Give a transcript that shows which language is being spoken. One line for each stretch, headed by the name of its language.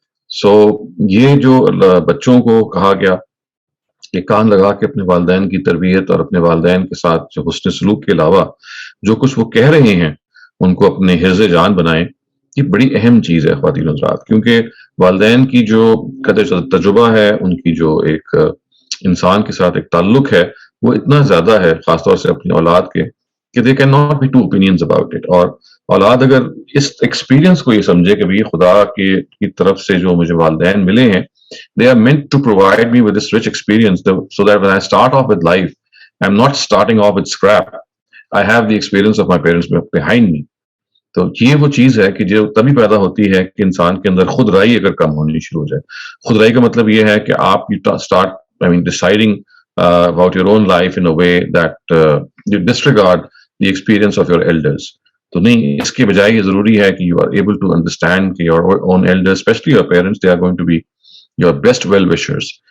English: So
Urdu: یہ جو بچوں کو کہا گیا کہ کان لگا کے اپنے والدین کی تربیت اور اپنے والدین کے ساتھ جو حسن سلوک کے علاوہ جو کچھ وہ کہہ رہے ہیں ان کو اپنے حرز جان بنائیں، یہ بڑی اہم چیز ہے خواتین حضرات. کیونکہ والدین کی جو تجربہ ہے، ان کی جو ایک انسان کے ساتھ ایک تعلق ہے، وہ اتنا زیادہ ہے، خاص طور سے اپنی اولاد کے، کہ
English: they cannot be two opinions about it.
Urdu: اور اولاد اگر اس ایکسپیرینس کو یہ سمجھے کہ بھی خدا کی طرف سے جو مجھے والدین ملے ہیں،
English: they are meant to provide me with this rich experience so that when I start off with life, I'm not starting off with scrap. I have the experience of my parents behind me.
Urdu: تو یہ وہ چیز ہے کہ جو تبھی پیدا ہوتی ہے کہ انسان کے اندر خود رائی اگر کم ہونی شروع ہو جائے. خود رائی کا مطلب یہ ہے کہ آپ
English: start deciding about your own life in a way that you disregard the experience of your elders.
Urdu: تو نہیں، اس کے بجائے یہ ضروری ہے کہ
English: you are able to understand your own elders, especially your parents. They are going to be your best well wishers.